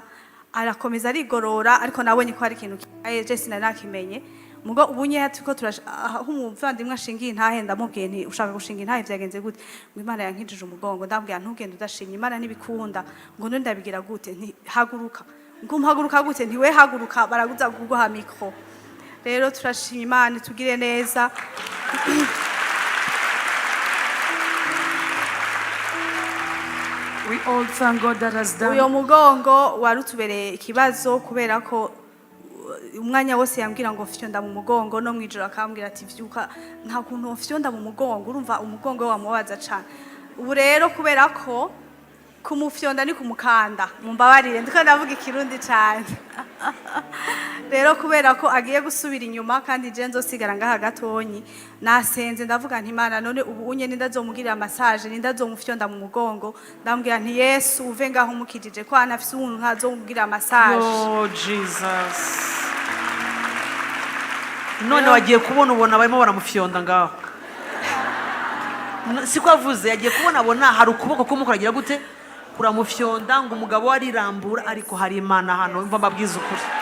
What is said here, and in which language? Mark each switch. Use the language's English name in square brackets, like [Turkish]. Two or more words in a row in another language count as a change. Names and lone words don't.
[Rundi] arakomeza arigorora ariko nabonye ko hari ikintu je sinanakimenye mugo ubunye hatuko aho umuvandimwe ashingiye intahe ndamubwiye nti ushaka gushinga intahe byagenze gute ngo Imana yankijije umugongo ndambwiye ntugende udashimye Imana nibikunda ngo none ndabigira gute nti haguruka ngo mpaguruka gute nti we haguruka baraguza kuguha mikro rero turashima Imana tugire neza [English] We all thank God that has done. [Rundi] uyo mugongo warutubereye ikibazo kubera ko umwanya wose yambwira ngo fyonda mu mugongo no mwijoro akambwira ati vyuka nta kuntu fyonda mu mugongo urumva umugongo we wamubaza cyane ubu rero kubera ko kumufyonda ni kumukanda mumbabarire ndiko ndavuga ikirundi cyane rero kubera ko agiye gusubira inyuma kandi je nzosigara ngaha gatonyi nasenze ndavuga nti Imana none ubu unye ndazomugirira massage ndazomufyonda mu mugongo ndambwira nti Yesu uve ngaho umukijije ko anafise umuntu ntazomugirira massage [English] Oh Jesus. [Rundi] none wagiye kubona barimo baramufyonda ngaho siko avuze yagiye kubona hari ukuboko kumukuragira gute kuramufyonda ngo umugabo arirambura ariko hari Imana hano mva mbabwiza ukuri